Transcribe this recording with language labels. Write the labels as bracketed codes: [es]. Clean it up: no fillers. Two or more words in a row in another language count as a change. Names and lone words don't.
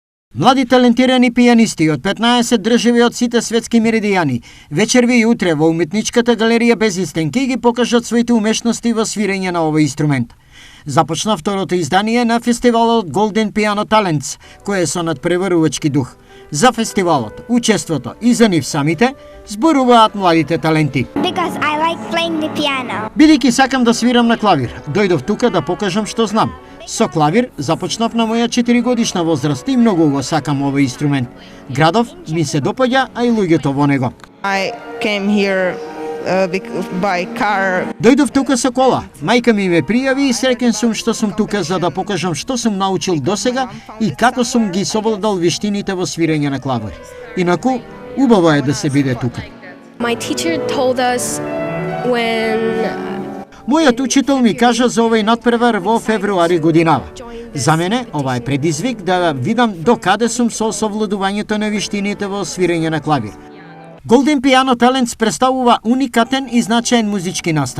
[mk] Млади талентирани пијанисти од 15 држави од сите светски меридијани вечерви и утре во уметничката галерија без истенки ги покажат своите умешности во свирење на овој инструмент. Започна второто издание на фестивалот Golden Piano Talents, кој е со надпреварувачки дух. За фестивалот, учеството и за нив самите зборуваат младите таленти. [en] Because I like playing the piano. [mk] Бидејќи сакам да свирам на клавир, дојдов тука да покажам што знам. Со клавир започнав на моја 4-годишна возраст и многу го сакам овој инструмент. Градов ми се допаѓа, а и луѓето во него. [en] I came here by car. [mk] Дојдов тука со кола. Мајка ми ме пријави и среќен сум што сум тука за да покажам што сум научил досега и како сум ги совладал вештините во свирење на клавир. Инаку, убаво е да се биде тука. [en] My teacher told us when [mk] Мојот учител ми кажа за овој надпревар во февруари годинава. За мене ова е предизвик да видам до каде сум со совладувањето на вештините во свирење на клавир. Golden Piano Talents представува уникатен и значаен музички настан.